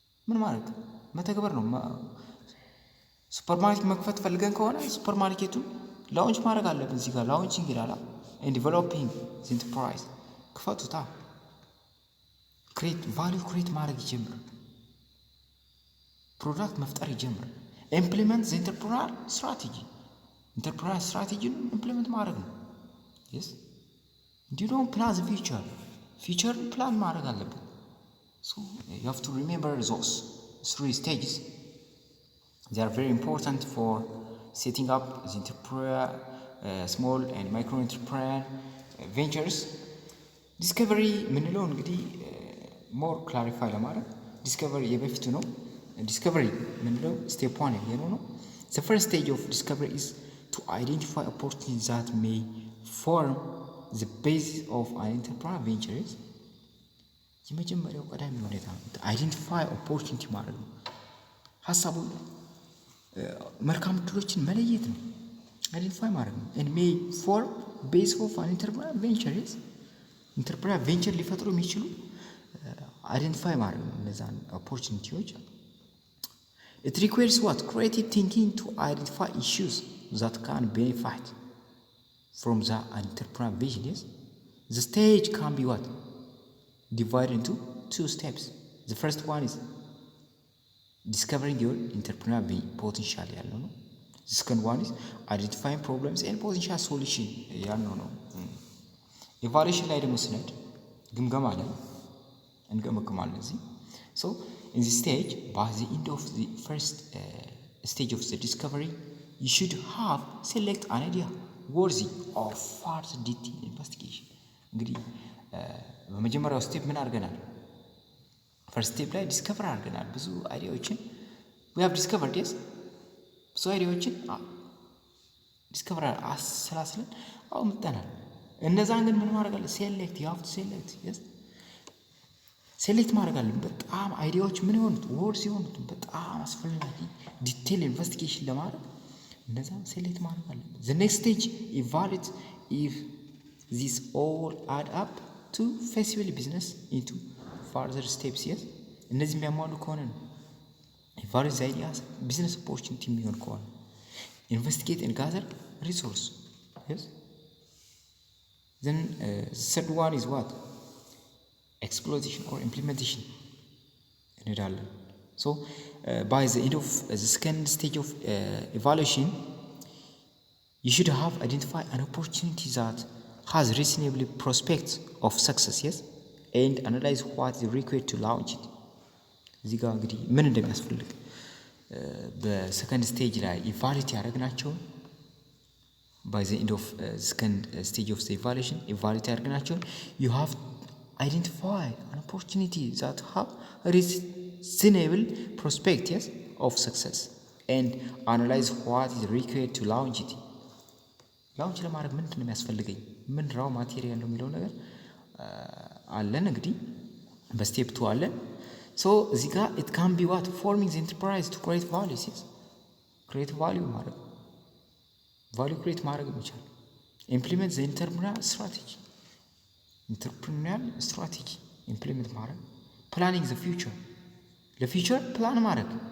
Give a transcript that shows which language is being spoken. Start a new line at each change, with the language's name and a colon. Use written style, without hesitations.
Amharic: ምን ማድረግ መተግበር ነው። ሱፐርማርኬት መክፈት ፈልገን ከሆነ ሱፐርማርኬቱን ላውንች ማድረግ አለብን። እዚህ ጋር ላውንቺንግ ይላል
English: and developing the enterprise
Amharic: ክፈቱታ ክሬት ቫልዩ ክሬት ማድረግ ይጀምር። ፕሮዳክት መፍጠር ይጀምር።
English: ኢምፕሊመንት ዘ ኢንተርፕረነሪያል ስትራቴጂ
Amharic: ኢንተርፕረነሪያል ስትራቴጂን ኢምፕሊመንት ማድረግ ነው።
English: you don't plan the future plan
Amharic: ማድረግ አለበት።
English: So you have to remember those 3 stages. They are very important for setting up the entrepreneur, small and micro entrepreneur ventures.
Amharic: Discovery ምንለው እንግዲህ more clarify ለማድረግ discovery የበፊቱ ነው። discovery ምንለው step 1 የሚለው ነው።
English: The first stage of discovery is to identify opportunities that may form the basis of an entrepreneur ventures.
Amharic: የመጀመሪያው ቀዳሚ ሁኔታ አይደንቲፋይ ኦፖርቹኒቲ ማድረግ ነው። ሐሳቡን መልካም ዕድሎችን መለየት ነው። አይደንቲፋይ ማድረግ ነው።
English: and may form basis of an entrepreneur ventures. entrepreneur venture
Amharic: ሊፈጥሩ የሚችሉ አይደንቲፋይ ማድረግ ነው እነዛን ኦፖርቹኒቲዎች።
English: it requires what creative thinking to identify issues that can benefit from the entrepreneur vision. Yes, the stage can be what divided into 2 steps. The first one is discovering your entrepreneur potential ያለው ነው። The second one is identifying problems and potential solution ያለው ነው።
Amharic: ኢቫሉዌሽን ላይ ደግሞ ስንሄድ ግምገማ ላይ እንገመግማለን እዚህ።
English: So in this stage, by the end of the first stage of the discovery, you should have select an idea worthy of further detailed investigation.
Amharic: እንግዲህ በመጀመሪያው ስቴፕ ምን አድርገናል? ፈርስት ስቴፕ ላይ ዲስከቨር አድርገናል ብዙ አይዲያዎችን
English: we have discovered.
Amharic: yes ብዙ አይዲያዎችን ዲስከቨር አሰላስለን አውጥተናል። እነዛን ግን ምን ማድረግ አለ?
English: ሴሌክት you have to select.
Amharic: yes ሴሌክት ማድረግ አለ። በጣም አይዲያዎች ምን የሆኑት ወርስ የሆኑት በጣም አስፈላጊ ዲቴል ኢንቨስቲጌሽን ለማድረግ እነዛን ሴሌክት ማድረግ አለ።
English: the next stage evaluate if these all add up to feasible business into further steps. yes
Amharic: እነዚህ የሚያሟሉ ከሆነ ነው
English: evaluate the ideas business opportunity
Amharic: የሚሆን ከሆነ
English: investigate and gather resource. yes then third one is what exploitation or implementation እንሄዳለን። so by the end of the second stage of evaluation, you should have identified an opportunity that has reasonable prospects of success. yes and analyze what is required to launch it.
Amharic: እዚህ ጋር እንግዲህ ምን እንደሚያስፈልግ በሰከንድ ስቴጅ ላይ ኢቫሉዌት ያደረግናቸውን
English: by the end of second stage of the evaluation evaluate ያደረግናቸውን you have identified an opportunity that have reasonable prospects. yes of success and analyze what is required to launch it.
Amharic: ላውንች ለማድረግ ምንድን ነው የሚያስፈልገኝ ምን ራው ማቴሪያል ነው የሚለው ነገር አለን እንግዲህ በስቴፕ 2 አለን። so እዚህ ጋር
English: it can be what forming the enterprise to create value. yes create value ማድረግ value create
Amharic: ማድረግ ይቻላል።
English: implement the entrepreneurial strategy implement ማድረግ planning the future ለፊውቸር ፕላን ማድረግ